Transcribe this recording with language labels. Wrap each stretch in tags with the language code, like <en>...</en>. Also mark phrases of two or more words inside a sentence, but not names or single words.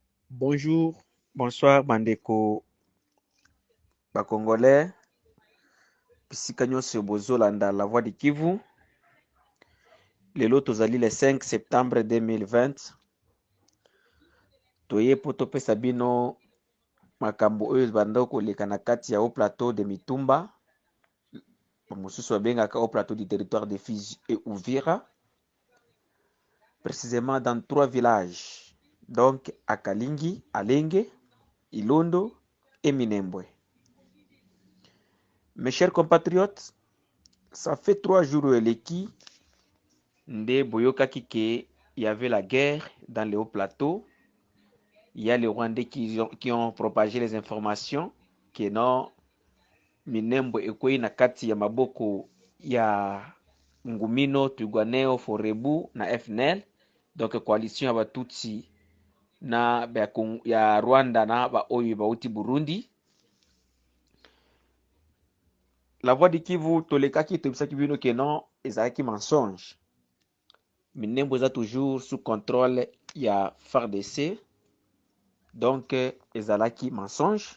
<fr>Bonjour, bonsoir</fr> <ln>bandeko Congolais, bisika nyonso bozolanda</ln> <fr>la voix du Kivu.</fr> <ln>Lelo tozali</ln> <fr>le 5 septembre 2020.</fr> <ln>Toye po topesa bino makambo oyo banda koleka na kati ya</ln> <fr>haut plateau de Mitumba,</fr> <ln>mosusu babengaka</ln> <fr>haut plateau du territoire de Fizi et Uvira, précisément dans 3 villages, donc à Kalingi, Alenge, Ilondo et Minembwe. Mes chers compatriotes, ça fait 3 jours</fr> <ln>eleki nde boyokaki ke</ln> <fr>il y avait la guerre dans les hauts plateaux. Il y a les Rwandais qui ont propagé les informations que non Minembwe</fr> <ln>ekwei na kati ya maboko ya Ngumino, Twirwaneho, Forebu na FNL,</ln> <fr>donc coalition</fr> <ln>ya Batutsi na ya Rwanda na ba oyo bauti Burundi.</ln> <fr>La voix du Kivu</fr> <ln>tolekaki tobisaki bino ke non ezalaki mensonge. Minembwe eza</ln> <fr>toujours sous contrôle</fr> <ln>ya FARDC, donc ezalaki mensonge.</ln>